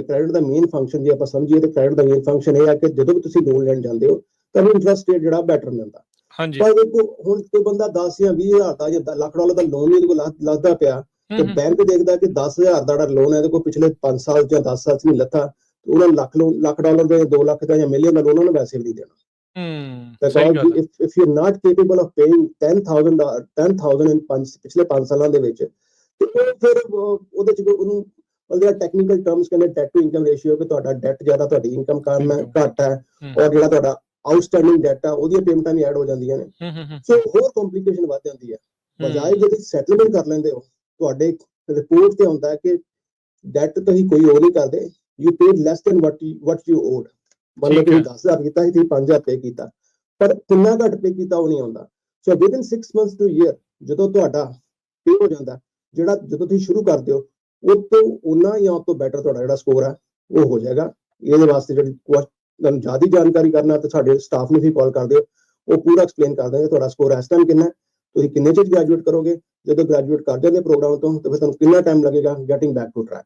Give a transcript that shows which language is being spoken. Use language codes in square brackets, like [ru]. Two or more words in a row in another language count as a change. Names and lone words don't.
[pa] ਕ੍ਰੈਡਿਟ ਦਾ [en] main function [pa] ਜੇ ਆਪਾਂ ਸਮਝੀਏ ਤਾਂ ਕ੍ਰੈਡਿਟ ਦਾ [en] main function [pa] ਇਹ ਹੈ ਕਿ ਜਦੋਂ ਵੀ ਤੁਸੀਂ ਲੋਨ ਲੈਣ ਜਾਂਦੇ ਹੋ ਤੁਹਾਨੂੰ [en] interest rate [pa] ਜਿਹੜਾ ਬੈਟਰ ਮਿਲਦਾ। ਪਰ ਦੇਖੋ ਹੁਣ ਕੋਈ ਬੰਦਾ 10 ਜਾਂ 20,000 ਦਾ ਜਾਂ ਲੱਖ ਡਾਲਰ ਦਾ ਲੋਨ ਇਹਦੇ ਕੋਲ ਲੱਥਦਾ ਪਿਆ, ਤੇ ਬੈਂਕ ਦੇਖਦਾ ਕਿ 10,000 ਦਾ ਜਿਹੜਾ ਲੋਨ ਹੈ ਇਹਦੇ ਕੋਲ ਪਿਛਲੇ 5 ਸਾਲ ਜਾਂ 10 ਸਾਲ ਚ ਨਹੀਂ ਲੱਥਾ, ਉਹਨਾਂ ਲੱਖ ਡਾਲਰ ਦਾ ਜਾਂ 2 ਲੱਖ ਦਾ ਜਾਂ ਮਿਲੀਅਨ ਦਾ ਲੋਨ ਉਹਨੂੰ ਵੈਸੇ ਵੀ ਨਹੀਂ ਦੇਣਾ। [en] Because if you're not capable of paying 10,000 in [pa] ਪਿਛਲੇ 5 ਸਾਲਾਂ ਦੇ ਵਿੱਚ, ਤੇ ਉਹ ਫਿਰ ਉਹਦੇ ਚ ਉਹਨੂੰ ਉਹਦੇ [en] technical terms [pa] ਕਹਿੰਦੇ [en] debt to income ratio, [pa] ਕਿ ਤੁਹਾਡਾ ਡੈਟ ਜ਼ਿਆਦਾ ਤੁਹਾਡੀ ਇਨਕਮ ਘੱਟ ਹੈ, ਔਰ ਜਿਹੜਾ ਤੁਹਾਡਾ [en] outstanding debt [pa] ਆ ਉਹਦੀਆਂ ਪੇਮੈਂਟਾਂ ਵੀ ਐਡ ਹੋ ਜਾਂਦੀਆਂ ਨੇ। ਸੋ ਹੋਰ ਕੰਪਲਿਕੇਸ਼ਨ ਵੱਧ ਜਾਂਦੀ ਹੈ। ਬਜਾਏ ਜੇ ਤੁਸੀਂ ਸੈਟਲਮੈਂਟ ਕਰ ਲੈਂਦੇ ਹੋ, ਤੁਹਾਡੇ ਰਿਪੋਰਟ ਤੇ ਹੁੰਦਾ ਕਿ ਡੈਟ ਤੁਸੀਂ ਕੋਈ ਉਹ ਨਹੀਂ ਕਰਦੇ, [en] you paid less than what you owed। [pa] ਮੰਨ ਲਓ ਤੁਸੀਂ 10,000 ਕੀਤਾ ਸੀ, ਤੁਸੀਂ 5,000 ਪੇ ਕੀਤਾ, ਪਰ ਕਿੰਨਾ ਘੱਟ ਪੇ ਕੀਤਾ ਉਹ ਨਹੀਂ ਆਉਂਦਾ। ਸੋ [en] within 6 months to year [pa] ਜਦੋਂ ਤੁਹਾਡਾ ਪੇ ਹੋ ਜਾਂਦਾ, ਜਿਹੜਾ ਜਦੋਂ ਤੁਸੀਂ ਸ਼ੁਰੂ ਕਰਦੇ ਹੋ ਉਹ ਤੋਂ ਉਹਨਾਂ ਜਾਂ ਉਹ ਤੋਂ ਬੈਟਰ ਤੁਹਾਡਾ ਜਿਹੜਾ ਸਕੋਰ ਹੈ ਉਹ ਹੋ ਜਾਏਗਾ। ਇਹਦੇ ਵਾਸਤੇ ਜਿਹੜੀ ਤੁਹਾਨੂੰ ਜ਼ਿਆਦਾ ਜਾਣਕਾਰੀ ਕਰਨਾ ਤੇ ਸਾਡੇ ਸਟਾਫ ਨੂੰ ਵੀ ਕਾਲ ਕਰਦੇ ਹੋ, ਉਹ ਪੂਰਾ ਐਕਸਪਲੇਨ ਕਰ ਦੇਣਗੇ ਤੁਹਾਡਾ ਸਕੋਰ ਇਸ ਟਾਈਮ ਕਿੰਨਾ, ਤੁਸੀਂ ਕਿੰਨੇ ਚਿਰ ਗ੍ਰੈਜੂਏਟ ਕਰੋਗੇ, ਜਦੋਂ ਗ੍ਰੈਜੂਏਟ ਕਰ ਜਾਂਦੇ ਪ੍ਰੋਗਰਾਮ ਤੋਂ ਤੇ ਫਿਰ ਤੁਹਾਨੂੰ ਕਿੰਨਾ ਟਾਈਮ ਲੱਗੇਗਾ [en] getting back to track.